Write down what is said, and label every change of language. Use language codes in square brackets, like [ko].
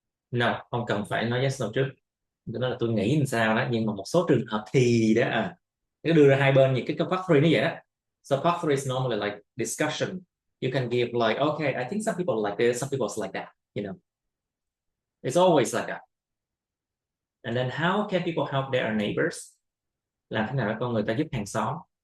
[vi] No, không cần phải nói yes no trước. Đó là tôi nghĩ làm sao đó, nhưng mà một số trường hợp thì đó nó đưa ra hai bên những cái part 3 nó vậy đó. [en] So part 3 is normally like discussion. You can give like, okay, I think some people like this, some people like that, you know. It's always like that. And then how can people help their neighbors? [vi] Làm thế nào để con người ta giúp hàng xóm?